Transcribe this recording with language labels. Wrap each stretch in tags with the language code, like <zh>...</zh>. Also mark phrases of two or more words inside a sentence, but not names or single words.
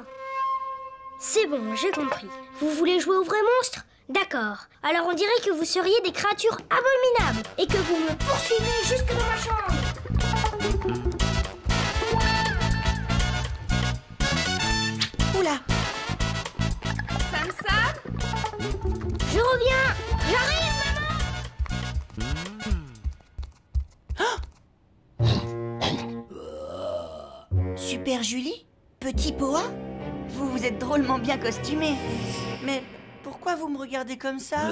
<fr>C'est bon, j'ai compris. Vous voulez jouer au vrai monstre? D'accord. Alors on dirait que vous seriez des créatures abominables et que vous me poursuivez jusque dans ma chambre. Oula! Sam Sam? Je reviens! J'arrive, maman! Super Julie? Petit Poa? Vous vous êtes drôlement bien costumé. Mais pourquoi vous me regardez comme ça?</fr>